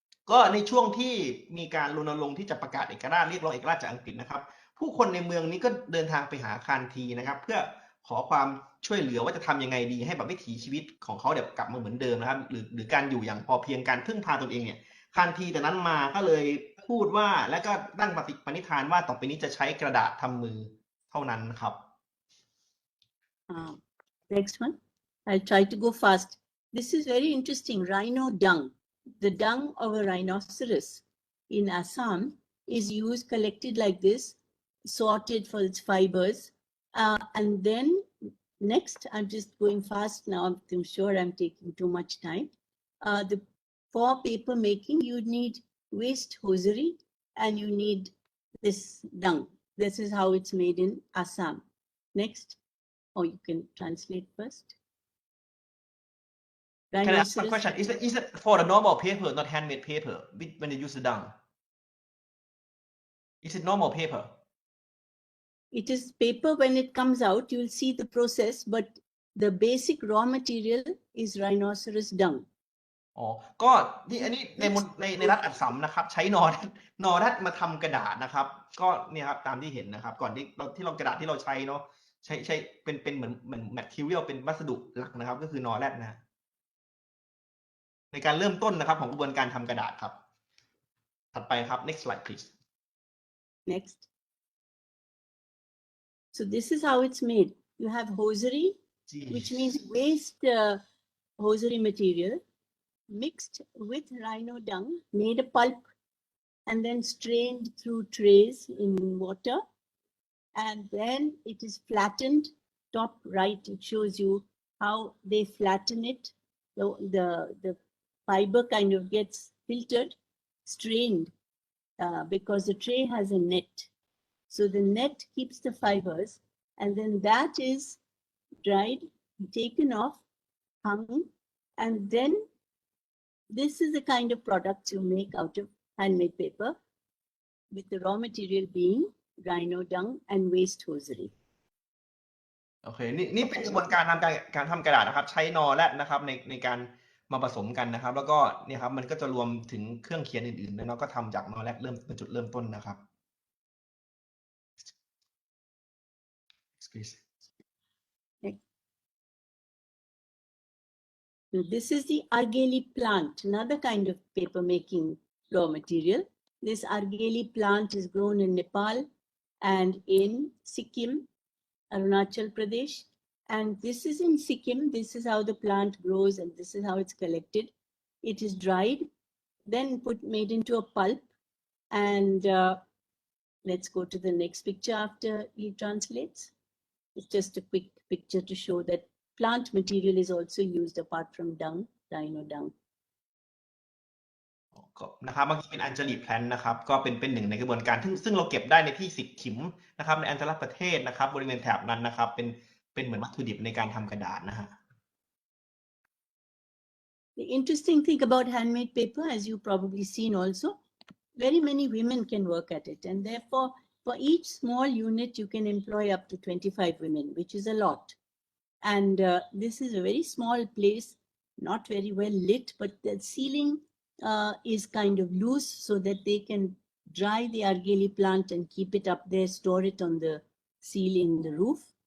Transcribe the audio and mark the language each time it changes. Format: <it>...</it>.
<th>ก็ในช่วงที่มีการรณรงค์ที่จะประกาศเอกราชเรียกร้องเอกราชจากอังกฤษนะครับผู้คนในเมืองนี้ก็เดินทางไปหาคานทีนะครับเพื่อขอความช่วยเหลือว่าจะทำยังไงดีให้แบบวิถีชีวิตของเขาเดี๋ยวกลับมาเหมือนเดิมนะครับหรือการอยู่อย่างพอเพียงการพึ่งพาตนเองเนี่ยคานทีแต่นั้นมาก็เลยพูดว่าและก็ตั้งปณิธานว่าต่อไปนี้จะใช้กระดาษทำมือเท่านั้นครับ</th> <en>Next one. I'll try to go fast. This is very interesting. Rhino dung. The dung of a rhinoceros in Assam is used, collected like this, sorted for its fibers. And then next, I'm just going fast now. I'm sure I'm taking too much time. For paper making, you need waste hosiery and you need this dung. This is how it's made in Assam. Next. Or you can translate first. Can I ask a question? Is it for the normal paper, not handmade paper, when you use the dung? Is it normal paper? It is paper when it comes out, you will see the process, but the basic raw material is rhinoceros dung.</en> <th>อ๋อก็นี่อันนี้ในรัฐอัสสัมนะครับใช้นอรัดมาทำกระดาษนะครับก็เนี่ยครับตามที่เห็นนะครับก่อนที่เรากระดาษที่เราใช้เนาะใช้เป็นเหมือนmaterial เป็นวัสดุหลักนะครับก็คือนอแรดนะในการเริ่มต้นนะครับของกระบวนการทำกระดาษครับถัดไปครับ</th> <en>next slide please. Next. So this is how it's made. You have hosiery, which means waste hosiery material mixed with rhino dung, made a pulp, and then strained through trays in water. And then it is flattened. Top right, it shows you how they flatten it. The fiber kind of gets filtered, strained, because the tray has a net. So the net keeps the fibers, and then that is dried, taken off, hung, and then this is the kind of products you make out of handmade paper, with the raw material being rhino dung and waste hosiery.</en> <th>โอเคนี่เป็นกระบวนการการทำกระดาษนะครับใช้นอแรดนะครับในการมาผสมกันนะครับแล้วก็เนี่ยครับมันก็จะรวมถึงเครื่องเขียนอื่นๆแล้วเนาะก็ทำจากนอแรดเป็นจุดเริ่มต้นนะครับ</th> <en>Please. So this is the argeli plant, another kind of paper making raw material. This argeli plant is grown in Nepal and in Sikkim, Arunachal Pradesh. And this is in Sikkim. This is how the plant grows and this is how it's collected. It is dried, then made into a pulp. And let's go to the next picture after he translates. It's just a quick picture to show that plant material is also used apart from dung, rhino dung.</en> <th>นะครับเมื่อกี้เป็นอัญจลีแพลนนะครับก็เป็นหนึ่งในกระบวนการซึ่งเราเก็บได้ในที่สิกขิมนะครับในอัญจลประเทศนะครับบริเวณแถบนั้นนะครับเป็นเหมือนวัตถุดิบในการทำกระดาษนะฮะ</th> <en>The interesting thing about handmade paper, as you've probably seen also, very many women can work at it, and therefore for each small unit you can employ up to 25 women, which is a lot. And this is a very small place, not very well lit, but the ceiling is kind of loose so that they can dry the argeli plant and keep it up there, store it on the ceiling, the roof.</en>